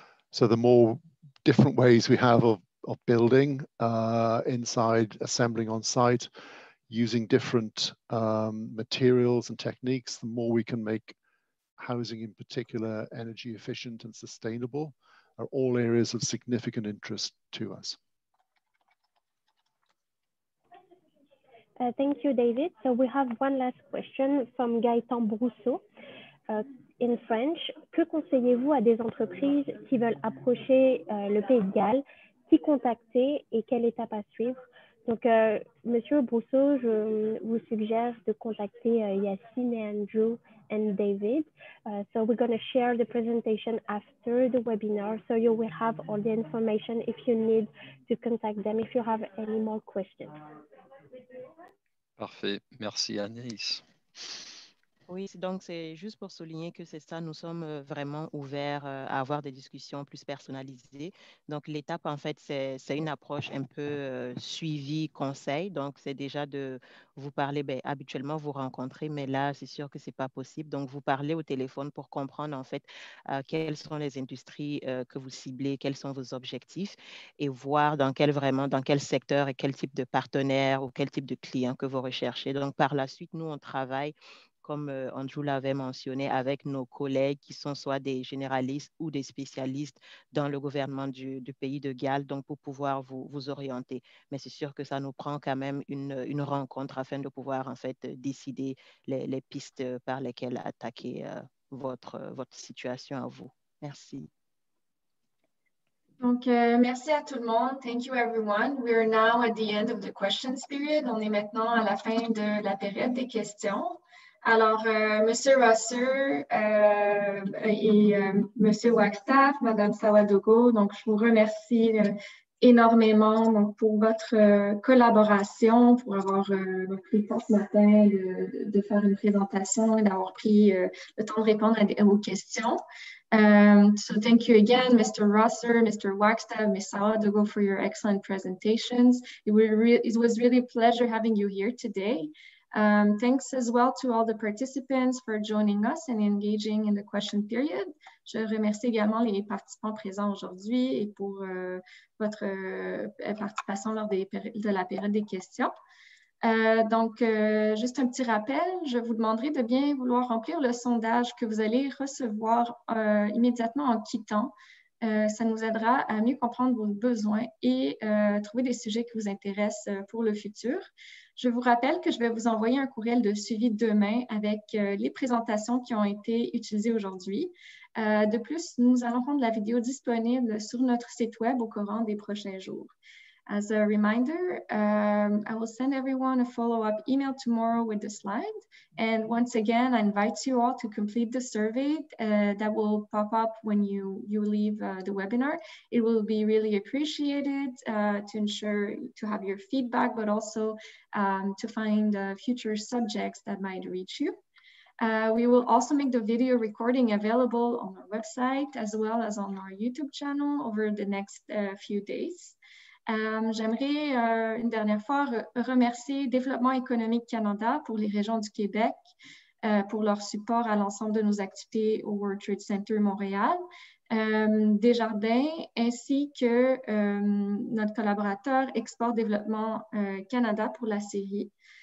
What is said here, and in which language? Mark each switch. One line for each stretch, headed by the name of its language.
English: So the more different ways we have of building inside, assembling on site, using different materials and techniques, the more we can make housing in particular energy efficient and sustainable, are all areas of significant interest to us. Thank you, David. So we have one last question from Gaëtan Brousseau. In French,
French: que conseillez-vous à des entreprises qui veulent approcher le Pays de Galles, qui contacter et quelle étape à suivre? Donc, Monsieur Brousseau, je vous suggère de contacter Yacine et Andrew and David.
English: So we're going to share the presentation after the webinar, so you will have all the information if you need to contact them, if you have any more questions.
French: Parfait. Merci Anaïs. Oui, donc c'est juste pour souligner que c'est ça, nous sommes vraiment ouverts à avoir des discussions plus personnalisées. Donc l'étape, en fait, c'est une approche un peu suivi conseil. Donc c'est déjà de vous parler, habituellement vous rencontrez, mais là, c'est sûr que ce n'est pas possible. Donc vous parlez au téléphone pour comprendre, en fait, quelles sont les industries que vous ciblez, quels sont vos objectifs et voir dans quel secteur et quel type de partenaire ou quel type de client que vous recherchez. Donc par la suite, nous, on travaille comme Andrew l'avait mentionné, avec nos collègues qui sont soit des généralistes ou des spécialistes dans le gouvernement du Pays de Galles, donc pour pouvoir vous orienter. Mais c'est sûr que ça nous prend quand même une rencontre afin de pouvoir en fait décider les pistes par lesquelles attaquer votre situation à vous. Merci. Donc, merci à tout le monde.
English: Thank you, everyone. We are now at the end of the questions period.
French: On est maintenant à la fin de la période des questions. Alors, Monsieur Rosser et Monsieur Wagstaff, Madame Sawadogo, donc je vous remercie énormément donc, pour votre collaboration, pour avoir pris le temps ce matin de faire une présentation et d'avoir pris le temps de répondre aux questions.
English: So thank you again, Mr. Rosser, Mr. Wagstaff, Ms. Sawadogo, for your excellent presentations. It was really a pleasure having you here today. Thanks as well to all the participants for joining us and engaging in the question period.
French: Je remercie également les participants présents aujourd'hui et pour votre participation lors de la période des questions. Donc, juste un petit rappel, je vous demanderai de bien vouloir remplir le sondage que vous allez recevoir immédiatement en quittant. Ça nous aidera à mieux comprendre vos besoins et trouver des sujets qui vous intéressent pour le futur. Je vous rappelle que je vais vous envoyer un courriel de suivi demain avec les présentations qui ont été utilisées aujourd'hui. De plus, nous allons rendre la vidéo disponible sur notre site web au courant des prochains jours.
English: As a reminder, I will send everyone a follow-up email tomorrow with the slides. And once again, I invite you all to complete the survey that will pop up when you leave the webinar. It will be really appreciated to have your feedback, but also to find future subjects that might reach you. We will also make the video recording available on our website as well as on our YouTube channel over the next few days.
French: J'aimerais une dernière fois remercier Développement économique Canada pour les régions du Québec pour leur support à l'ensemble de nos activités au World Trade Center Montréal, Desjardins ainsi que notre collaborateur Export Développement Canada pour la série.